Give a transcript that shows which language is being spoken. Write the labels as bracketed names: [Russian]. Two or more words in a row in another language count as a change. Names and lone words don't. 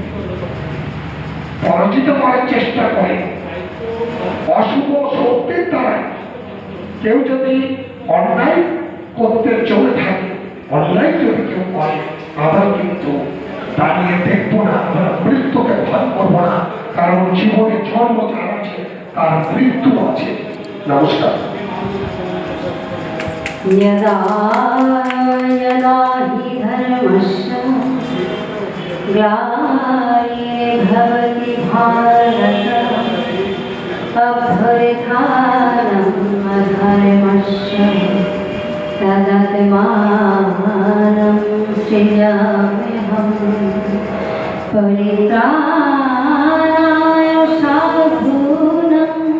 [Bangla] পরাজিত করার চেষ্টা করে, অশুভ শক্তির দ্বারা কেউ যদি অন্যায় করতে চলে থাকে, অন্যায় যদি কেউ করে, আমরা কিন্তু দাঁড়িয়ে দেখবো না, আমরা মৃত্যুকে ভয় করবো না, কারণ জীবনে জন্ম যার আছে তার মৃত্যু আছে। নমস্কার। [Sanskrit] यदा यदा हि धर्मस्य ग्लानिर्भवति भारत अभ्युत्थानम् अधर्मस्य तदात्मानं सृजाम्यहम् परित्राणाय साधूनां